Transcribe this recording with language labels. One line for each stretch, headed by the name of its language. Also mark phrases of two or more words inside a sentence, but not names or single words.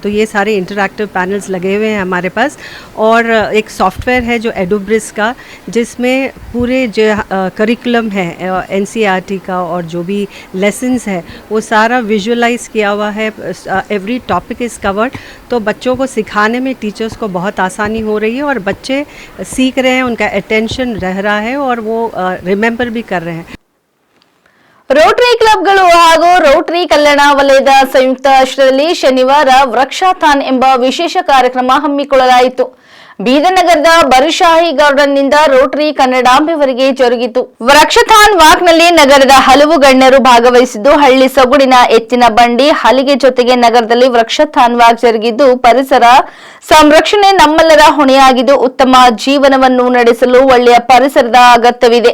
Hindi: तो ये सारे इंटरैक्टिव पैनल्स लगे हुए हैं हमारे पास, और एक सॉफ्टवेयर है जो एडोब्रिस का, जिसमें पूरे जो करिकुलम है NCERT का और जो भी लेसन्स है वो सारा विजुअलाइज किया हुआ है,
English: every topic is covered,
Hindi: तो बच्चों को सिखाने में टीचर्स को बहुत आसानी हो रही है, और बच्चे सीख रहे हैं, उनका अटेंशन रह रहा है, और वो रिमेंबर भी कर रहे हैं।
Kannada: ರೋಟರಿ ಕ್ಲಬ್ಗಳು ಹಾಗೂ ರೋಟರಿ ಕಲ್ಯಾಣ ವಲಯದ ಸಂಯುಕ್ತ ಆಶ್ರಯದಲ್ಲಿ ಶನಿವಾರ ವೃಕ್ಷಾಥಾನ್ ಎಂಬ ವಿಶೇಷ ಕಾರ್ಯಕ್ರಮ ಹಮ್ಮಿಕೊಳ್ಳಲಾಯಿತು. ಬೀದರ್ ನಗರದ ಬರಿಶಾಹಿ ಗಾರ್ಡನ್ನಿಂದ ರೋಟರಿ ಕನ್ನಡಾಂಬೆವರೆಗೆ ಜರುಗಿತು. ವೃಕ್ಷಾಥಾನ್ ವಾಕ್ನಲ್ಲಿ ನಗರದ ಹಲವು ಗಣ್ಯರು ಭಾಗವಹಿಸಿದ್ದು, ಹಳ್ಳಿ ಸೊಗಡಿನ ಎತ್ತಿನ ಬಂಡಿ ಹಲಿಗೆ ಜೊತೆಗೆ ನಗರದಲ್ಲಿ ವೃಕ್ಷಾಥಾನ್ ವಾಕ್ ಜರುಗಿದ್ದು, ಪರಿಸರ ಸಂರಕ್ಷಣೆ ನಮ್ಮೆಲ್ಲರ ಹೊಣೆಯಾಗಿದ್ದು, ಉತ್ತಮ ಜೀವನವನ್ನು ನಡೆಸಲು ಒಳ್ಳೆಯ ಪರಿಸರದ ಅಗತ್ಯವಿದೆ.